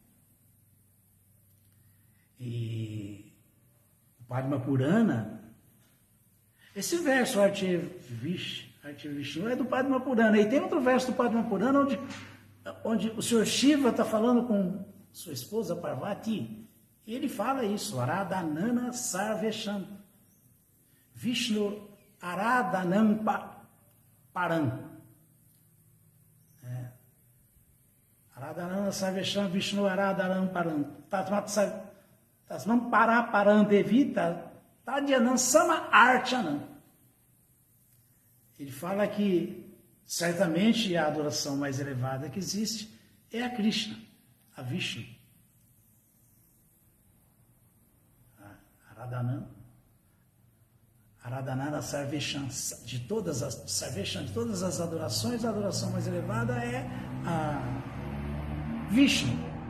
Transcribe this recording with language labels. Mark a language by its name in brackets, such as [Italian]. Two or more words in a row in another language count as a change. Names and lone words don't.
[Portuguese] E o Padma Purana, esse verso Arti Vishnu é do Padma Purana. E tem outro verso do Padma Purana onde o Senhor Shiva está falando com sua esposa Parvati. E ele fala isso, [Sanskrit] Aradanana Sarvesham. Vishnu Aradanam Param. Aradanana Sarvesham Vishnu Aradanam Param. Tasmam Paraparam Devita Tadyanam Sama Archanam. [Portuguese] Ele fala que certamente a adoração mais elevada que existe é a Krishna, a Vishnu. [Sanskrit] Aradanana Sarvesham, [Portuguese] de todas as adorações, a adoração mais elevada é a Vishnu.